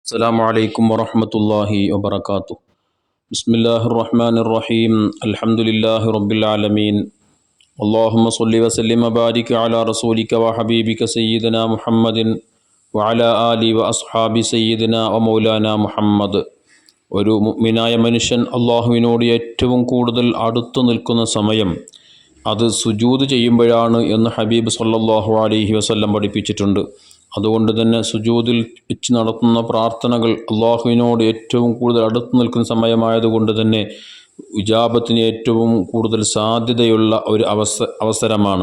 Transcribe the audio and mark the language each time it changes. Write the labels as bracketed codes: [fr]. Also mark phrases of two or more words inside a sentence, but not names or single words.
[ar] السلام عليكم ورحمة الله وبركاته. بسم الله الرحمن الرحيم. الحمد لله رب العالمين. اللهم صل وسلم وبارك على رسولك وحبيبك سيدنا محمد وعلى آله وأصحاب سيدنا ومولانا മുഹമ്മദ്. [ml] ഒരു മുഅ്മിനായ മനുഷ്യൻ അള്ളാഹുവിനോട് ഏറ്റവും കൂടുതൽ അടുത്തു നിൽക്കുന്ന സമയം അത് സുജൂദ് ചെയ്യുമ്പോഴാണ് എന്ന് ഹബീബ് [ar] صلى الله عليه وسلم [ml] പഠിപ്പിച്ചിട്ടുണ്ട്. അതുകൊണ്ട് തന്നെ സുജൂദിൽ വെച്ച് നടത്തുന്ന പ്രാർത്ഥനകൾ അള്ളാഹുവിനോട് ഏറ്റവും കൂടുതൽ അടുത്ത് നിൽക്കുന്ന സമയമായതുകൊണ്ട് തന്നെ ഇജാബത്തിന് ഏറ്റവും കൂടുതൽ സാധ്യതയുള്ള ഒരു അവസരമാണ്.